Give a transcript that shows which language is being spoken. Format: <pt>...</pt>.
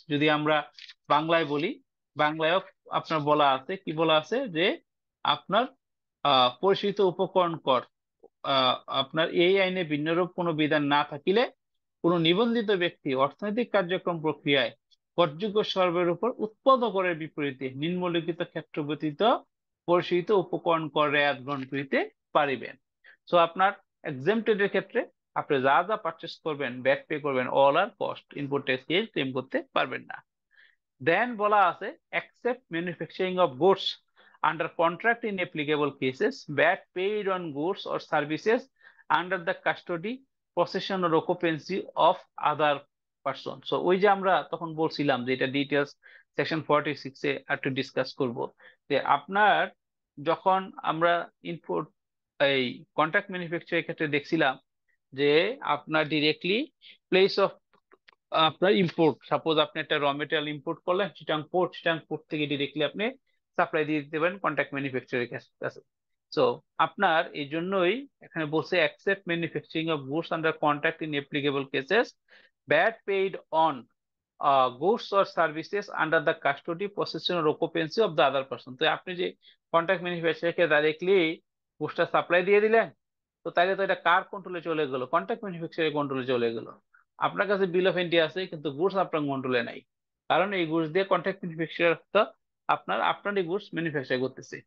<bn>যদি আমরা বাংলায় বলি, বাংলায় আপনার বলা আছে, কি বলা আছে যে আপনার পরিশোধিত উপকরণ কর, আপনার এই আইনে ভিন্নরূপ কোনো বিধান না থাকিলে কোনো নিবন্ধিত ব্যক্তি অর্থনৈতিক কার্যক্রম প্রক্রিয়ায় করযোগ্য সর্বের উপর উৎপাদন করের বিপরীতে নিম্নলিখিত ক্ষেত্র ব্যতীত পরিশোধিত উপকরণ কর রেয়াত গ্রহণ করিতে পারিবেন। সো আপনার এক্সেম্পটেড এর ক্ষেত্রে আপনি যা যা পারচেস করবেন, ব্যাট পে করবেন, অল আর কস্ট, ইনপুট ট্যাক্স ক্লেম করতে পারবেন না। দেন বলা আছে</bn> <en>Except manufacturing of goods under contract in applicable cases, VAT paid on goods or services under the custody, possession or occupancy of other person.</en> <bn>So ওই যে আমরা তখন বলছিলাম যে এটা ডিটেলস সেকশন 46 এ একটু ডিসকাস করব, যে আপনার যখন আমরা ইনপুট এই কন্ট্রাক্ট ম্যানুফ্যাকচারের ক্ষেত্রে দেখছিলাম যে আপনার ডিরেক্টলি প্লেস অফ আপনার ইম্পোর্ট, সাপোজ আপনি একটা র মেটেরিয়াল ইম্পোর্ট করলেন চিটাং পোর্ট থেকে ডিরেক্টলি আপনি সাপ্লাই দিয়ে দিতে পারেন কন্ট্রাক্ট ম্যানুফ্যাকচারের কাছে। সো আপনার এই জন্যই এখানে বলছে</bn> <en>Except manufacturing of goods under contract in applicable cases, VAT paid on goods or services under the custody, possession or occupancy of the other person.</en> <bn>তো আপনি যে কন্ট্রাক্ট ম্যানুফ্যাকচারকে ডাইরেক্টলি গুডসটা সাপ্লাই দিয়ে দিলেন, তো তাইলে তো এটা কার কন্ট্রোলে চলে গেল? কন্ট্রাক্ট ম্যানুফ্যাকচারের কন্ট্রোলে চলে গেল। আপনার কাছে বিল অফ এন্ট্রি আছে কিন্তু গুডস আপনার কন্ট্রোলে নাই, কারণ এই গুডস দিয়ে কন্ট্রাক্ট ম্যানুফ্যাকচারার আপনার এই গুডস ম্যানুফ্যাকচার করতেছে।</bn>